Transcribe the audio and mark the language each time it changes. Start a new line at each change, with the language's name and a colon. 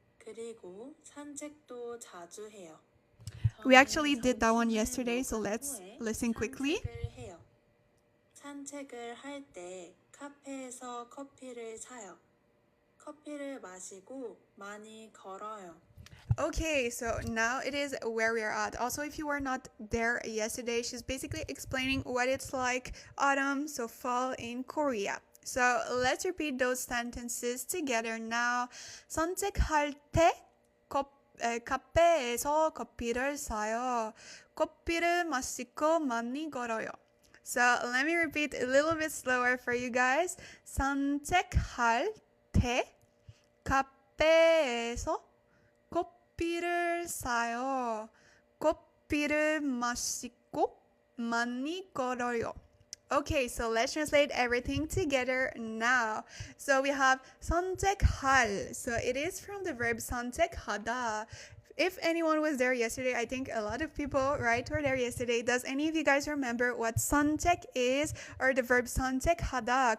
Korean: 그리고 산책도 자주 해요.
English: We actually did that one yesterday, so let's listen quickly.
Korean: 산책을 해요. 산책을 할 때 카페에서 커피를 사요. 커피를 마시고 많이 걸어요.
English: Okay, so now it is where we are at. Also, if you were not there yesterday, she's basically explaining what it's like autumn, so fall in Korea. So let's repeat those sentences together now.
Korean: 산책할 때 카페에서 커피를 사요. 커피를 마시고 많이 걸어요.
English: So let me repeat a little bit slower for you guys.
Korean: 산책할 때 카페에서 커피를 사요. 커피를 마시고 많이 걸어요.
English: Okay, so let's translate everything together now. So we have 선택할. So it is from the verb 선택하다. If anyone was there yesterday, I think a lot of people, right, were there yesterday. Does any of you guys remember what 선택 is or the verb 선택하다?